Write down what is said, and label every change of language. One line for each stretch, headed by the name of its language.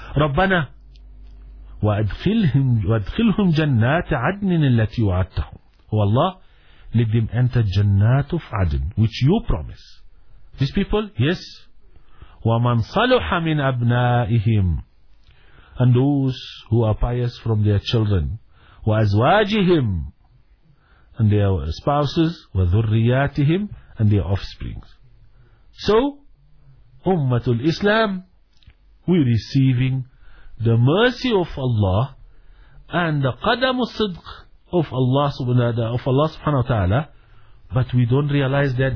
Arabic: Rabbana, وَأَدْخِلْهُمْ جَنَّاتِ عَدْنٍ الَّتِي وَعَدْتَهُمْ.
English: Oh Allah, let them enter جَنَّاتُ of عَدْن, which you promise. These people, yes.
Arabic: وَمَنْ صَلُحَ مِنْ أَبْنَائِهِمْ,
English: and those who are pious from their children,
Arabic: wa azwajihim,
English: and their spouses,
Arabic: wa dhurriyatihim,
English: and their offsprings. So, Ummatul Islam, we receiving the mercy of Allah and the qadam al-sidq of Allah subhanahu wa ta'ala, but we don't realize that.